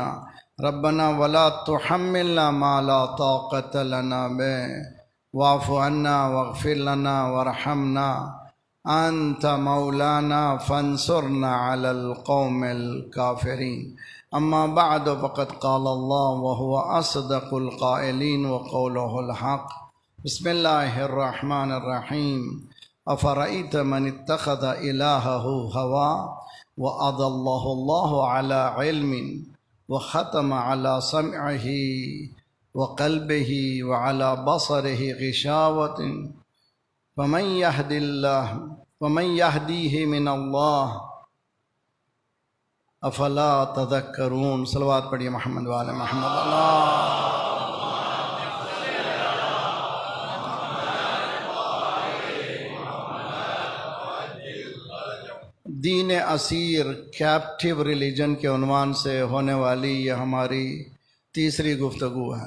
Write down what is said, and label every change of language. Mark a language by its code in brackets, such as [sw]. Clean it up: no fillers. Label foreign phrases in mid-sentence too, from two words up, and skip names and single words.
[ar] ربنا ولا تحملنا ما لا طاقة لنا به واعف عنا واغفر لنا وارحمنا أنت مولانا فانصرنا على القوم الكافرين أما بعد فقد قال الله وهو أصدق القائلين وقوله الحق بسم الله الرحمن الرحيم أفرأيت من اتخذ إلهه هواه وأضله الله على علم وختم على سمعه وقلبه وعلى بصره غشاوة فمن يهديه من الله أفلا تذكرون. [hi] सलवात पढ़िए मोहम्मद व आले मोहम्मद। दीन असीर [en] captive religion [hi] के उन्वान से होने वाली यह हमारी तीसरी गुफ्तगू है।